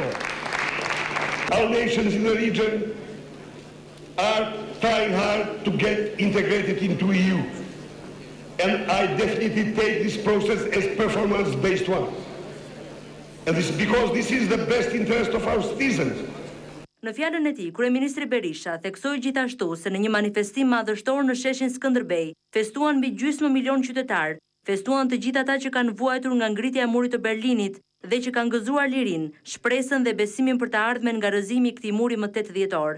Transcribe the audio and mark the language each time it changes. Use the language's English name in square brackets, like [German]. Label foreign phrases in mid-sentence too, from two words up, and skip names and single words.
[English] Our nations in the region are trying hard to get integrated into EU. And I definitely take this process as performance-based one. And this is because this is the best interest of our citizens. [Albanian] Në fjalën e tij, Kryeministri Berisha theksoi gjithashtu se në një manifestim madhështor në sheshin Skënderbej, festuan mbi gjysmë milion qytetar, festuan të gjithë ata që kanë vuajtur nga ngritja e murit të Berlinit dhe që kanë gëzuar lirinë, shpresën dhe besimin për të ardhmen nga rrëzimi i këtij muri më 8 dhjetor.